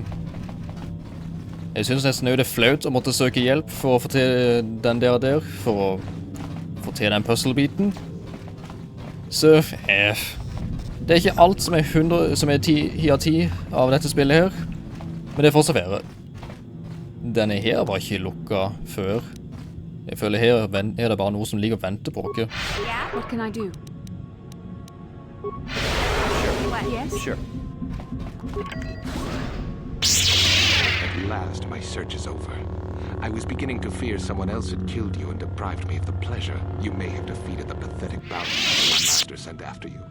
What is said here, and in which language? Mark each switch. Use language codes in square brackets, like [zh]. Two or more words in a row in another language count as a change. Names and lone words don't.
[no] Jeg synes nesten det er flaut å måtte søke hjelp for å få til den der, for å få til den puzzle-biten. Så, det er ikke alt som er 100, som er 10 av 10 av dette spillet her. Men det får så være. Denne her var ikke lukket før. Jeg føler her er det bare noe som ligger og venter på dere. [en] Yeah? What can I do? Yes? Sure. At last, my search is over. I was beginning to fear someone else had killed you and deprived me of the pleasure you may have defeated the pathetic bounty my master sent after you.